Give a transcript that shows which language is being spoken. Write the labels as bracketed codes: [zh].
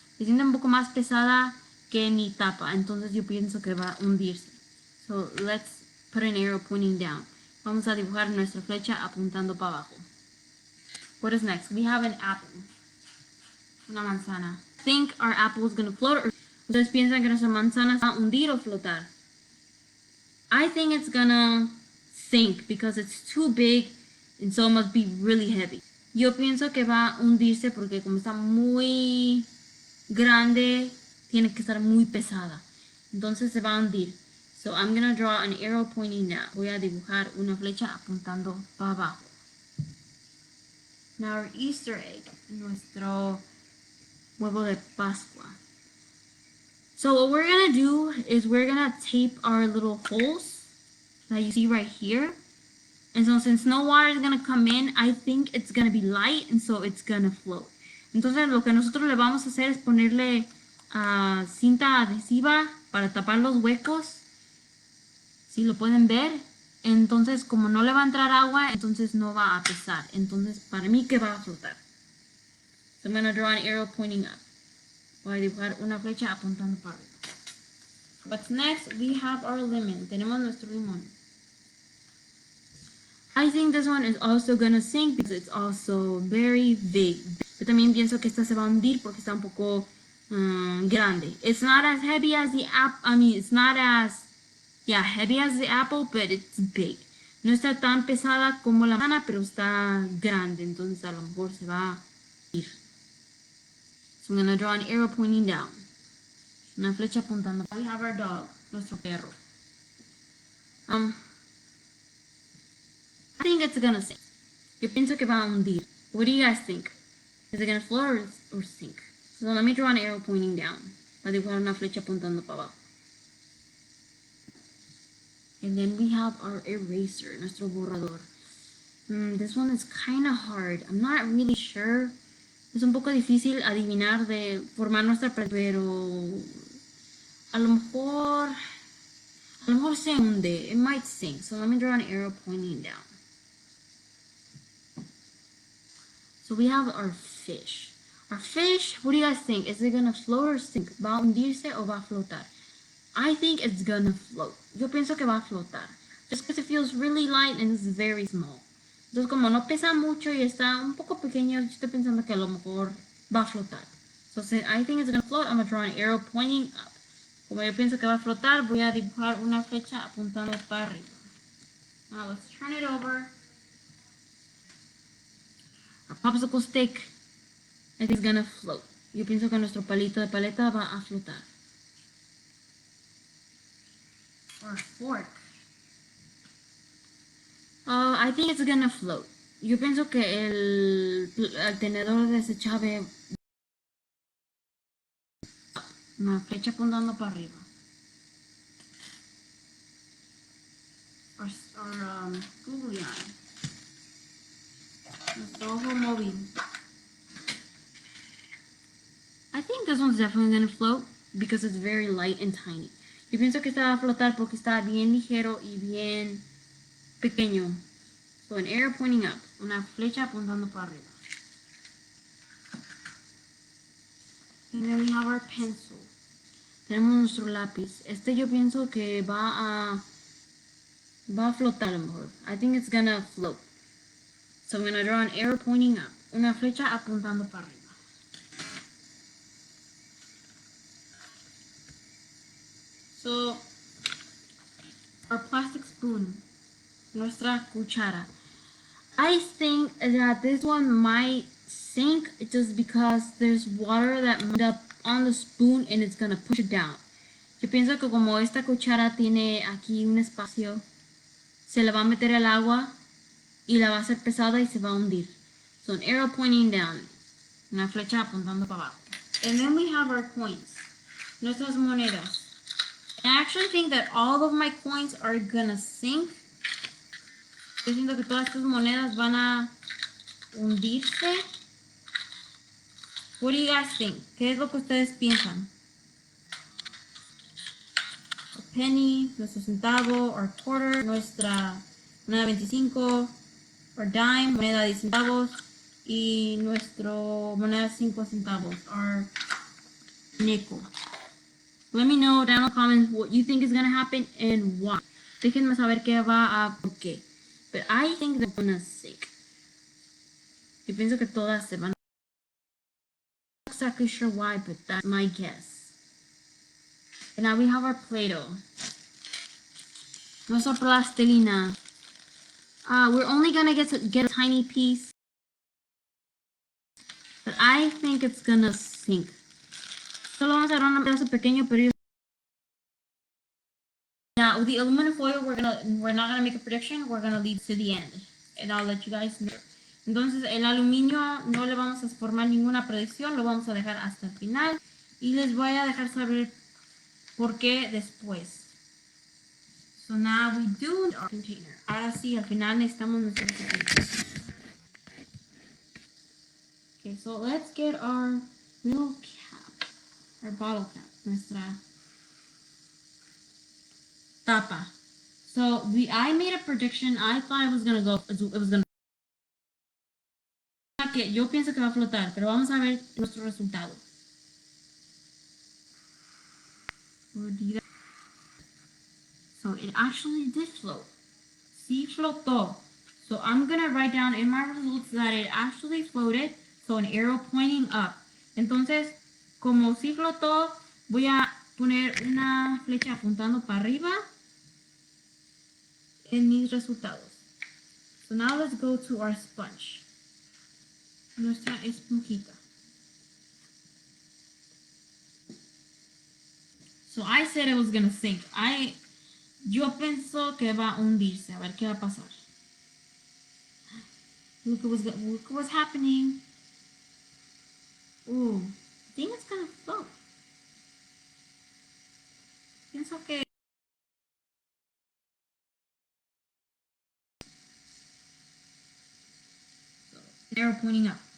[es] Se siente un poco más pesada que mi tapa, entonces yo pienso que va a hundirse. [en] So let's put an arrow pointing down. [es] Vamos a dibujar nuestra flecha apuntando para abajo. [en] What is next? We have an apple. [es] Una manzana. [en] Think our apple is gonna float or [es] ustedes piensan que nuestra manzana va a hundir o flotar? [en] I think it's gonna sink because it's too big and so it must be really heavy. [es] Yo pienso que va a hundirse porque como está muy grande, tiene que estar muy pesada. Entonces se va a hundir. [en] So I'm gonna draw an arrow pointing down. [es] Voy a dibujar una flecha apuntando para abajo. [en] Now our Easter egg, [es] nuestro huevo de Pascua. [en] So what we're gonna do is we're gonna tape our little holes that you see right here. And so since no water is gonna come in, I think it's gonna be light and so it's gonna float. [es] Entonces lo que nosotros le vamos a hacer es ponerle cinta adhesiva para tapar los huecos. Si lo pueden ver. Entonces como no le va a entrar agua, entonces no va a pesar. Entonces para mí que va a flotar. [en] So I'm going to draw an arrow pointing up. [es] Voy a dibujar una flecha apuntando para arriba. [en] What's next? We have our lemon. [es] Tenemos nuestro limón. [en] I think this one is also going to sink because it's also very big. [es] Yo también pienso que esta se va a hundir porque está un poco grande. [en] It's not as heavy as the apple. I mean, it's not as heavy as the apple, but it's big. [es] No está tan pesada como la manzana, pero está grande. Entonces a lo mejor se va a ir. [en] So I'm going to draw an arrow pointing down. [es] Una flecha apuntando. [en] We have our dog, [es] nuestro perro. [en] I think it's going to sink. [es] Yo pienso que va a hundir. [en] What do you guys think? Is it going to float or sink? So let me draw an arrow pointing down. [es] Voy a dibujar una flecha apuntando para abajo. [en] And then we have our eraser, [es] nuestro borrador. [en] This one is kind of hard. I'm not really sure. [es] Es un poco difícil adivinar de formar nuestra pero a lo mejor se hunde. [en] It might sink. So let me draw an arrow pointing down. So we have our fish. Our fish, what do you guys think? Is it going to float or sink? [es] ¿Va a hundirse o va a flotar? [en] I think it's gonna float. [es] Yo pienso que va a flotar. [en] Just because it feels really light and it's very small. [es] Entonces como no pesa mucho y está un poco pequeño, yo estoy pensando que a lo mejor va a flotar. [en] So since I think it's gonna float, I'm gonna draw an arrow pointing up. [es] Como yo pienso que va a flotar, voy a dibujar una flecha apuntando para arriba. [en] Now let's turn it over. Our popsicle stick, I think it's gonna float. [es] Yo pienso que nuestro palito de paleta va a flotar. [en] Or fork. I think it's gonna float. [es] Yo pienso que el tenedor desechable. Una flecha apuntando para arriba. [en] Or googly eye. [es] Nuestro ojo móvil. [en] I think this one's definitely gonna float because it's very light and tiny. [es] Yo pienso que esta va a flotar porque está bien ligero y bien pequeño. [en] So an arrow pointing up. [es] Una flecha apuntando para arriba. [en] And then we have our pencil. [es] Tenemos nuestro lápiz. Este yo pienso que va a flotar a lo mejor. [en] I think it's gonna float. So I'm gonna draw an arrow pointing up. [es] Una flecha apuntando para arriba. [en] So, our plastic spoon, [es] nuestra cuchara. [en] I think that this one might sink just because there's water that might end up on the spoon and it's gonna push it down. [es] Yo pienso que como esta cuchara tiene aquí un espacio, se le va a meter el agua y la va a hacer pesada y se va a hundir. [en] So an arrow pointing down. [es] Una flecha apuntando para abajo. [en] And then we have our coins. [es] Nuestras monedas. [en] I actually think that all of my coins are gonna sink. [es] Yo siento que todas estas monedas van a hundirse. [en] What do you guys think? [es] ¿Qué es lo que ustedes piensan? [en] A penny, [es] nuestro centavo, [en] or quarter, [es] nuestra moneda 25, [en] or dime, [es] moneda de 10 centavos, y nuestro moneda 5 centavos, [en] or nickel. Let me know down in the comments what you think is going to happen and why. [es] Déjenme saber qué va a por qué. [en] But I think they're gonna sink. [es] Yo pienso que todas se van. [en] I'm not exactly sure why, but that's my guess. And now we have our Play-Doh. [es] Nuestra plastilina. [en] We're only gonna get a tiny piece. But I think it's gonna sink. [es] Solo vamos a agarrar un pedazo pequeño, pero [en] now with the aluminum foil, we're not gonna make a prediction. We're gonna leave to the end, and I'll let you guys know. [es] Entonces el aluminio no le vamos a formar ninguna predicción, lo vamos a dejar hasta el final y les voy a dejar saber por qué después. [en] So now we do our container. [es] Ahora sí, al final necesitamos nuestro container. [en] Okay, so let's get our little cap, our bottle cap, nuestra tapa. So I made a prediction. I thought it was gonna [es] que yo pienso que va a flotar, pero vamos a ver nuestro resultado. [en] So it actually did float. [es] Sí flotó. [en] So I'm gonna write down in my results that it actually floated. So an arrow pointing up. [es] Entonces, como sí flotó, voy a poner una flecha apuntando para arriba en mis resultados. [en] So now let's go to our sponge. [es] Nuestra esponjita. [en] So I said it was gonna sink. [es] Yo pienso que va a hundirse. A ver qué va a pasar. [en] Look at what's happening. Ooh, I think it's gonna float. [es] Pienso que [en] arrow pointing up.